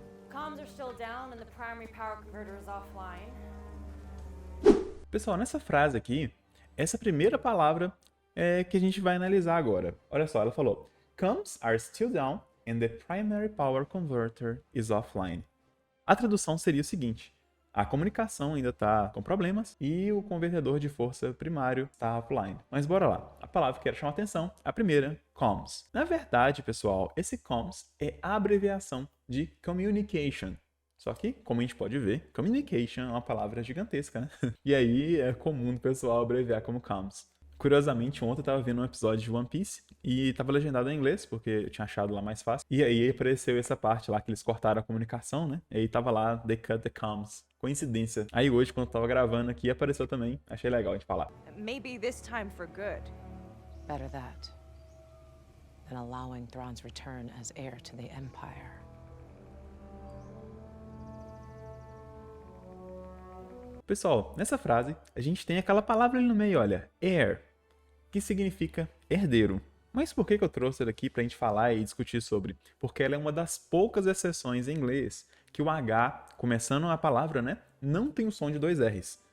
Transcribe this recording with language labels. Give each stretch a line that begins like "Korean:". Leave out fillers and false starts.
English: Comms are still down and the primary power converter is offline.
Portuguese: Pessoal, nessa frase aqui, essa primeira palavra é que a gente vai analisar agora. Olha só, ela falou:
English: Comms are still down and the primary power converter is offline.
Portuguese: A tradução seria o seguinte: a comunicação ainda está com problemas e o convertedor de força primário está offline. Mas bora lá. A palavra que quero chamar a atenção, a primeira, comms. Na verdade, pessoal, esse comms é a abreviação de communication. Só que, como a gente pode ver, communication é uma palavra gigantesca, né? E aí é comum o pessoal abreviar como comms. Curiosamente, ontem eu tava vendo um episódio de One Piece e tava legendado em inglês, porque eu tinha achado lá mais fácil. E aí apareceu essa parte lá que eles cortaram a comunicação, né? E aí tava lá,
English: they cut the comms.
Portuguese: Coincidência. Aí hoje, quando eu tava gravando aqui, apareceu também. Achei legal a gente falar.
English: Maybe this time for good. Better that than allowing Thrawn's return as heir to the Empire.
Portuguese: Pessoal, nessa frase, a gente tem aquela palavra ali no meio, olha, heir, que significa herdeiro. Mas por que eu trouxe ela aqui para a gente falar e discutir sobre? Porque ela é uma das poucas exceções em inglês que o H, começando a palavra, né, não tem o som de dois R's.